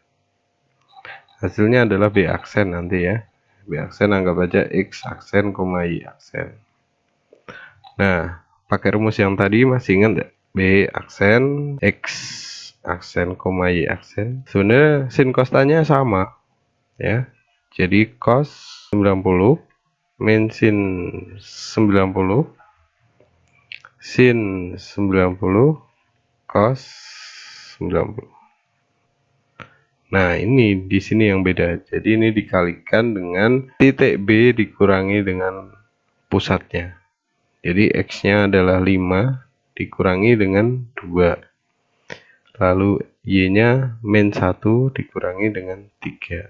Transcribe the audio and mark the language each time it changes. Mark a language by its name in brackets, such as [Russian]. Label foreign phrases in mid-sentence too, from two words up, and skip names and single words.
[Indonesian] Hasilnya adalah B aksen nanti ya. B aksen anggap aja X aksen, Y aksen. Nah, pakai rumus yang tadi masih ingat nggak? B aksen, X aksen, Y aksen. Sebenarnya sin costanya sama ya. Jadi cos 90 min sin 90 sin 90 cos 90. Nah, ini di sini yang beda. Jadi ini dikalikan dengan titik B dikurangi dengan pusatnya. Jadi X-nya adalah 5 dikurangi dengan 2. Lalu Y-nya min 1 dikurangi dengan 3.